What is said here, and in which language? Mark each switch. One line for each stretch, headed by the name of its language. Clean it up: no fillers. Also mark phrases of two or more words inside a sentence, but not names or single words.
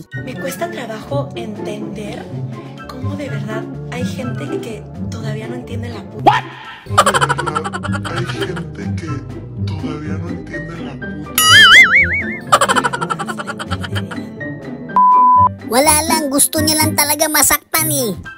Spanish: Me cuesta trabajo entender cómo de verdad hay gente que todavía no entiende la puta. Hay gente que todavía no entiende la puta.
Filipino: Wala lang, gusto niya lang talaga masaktan eh.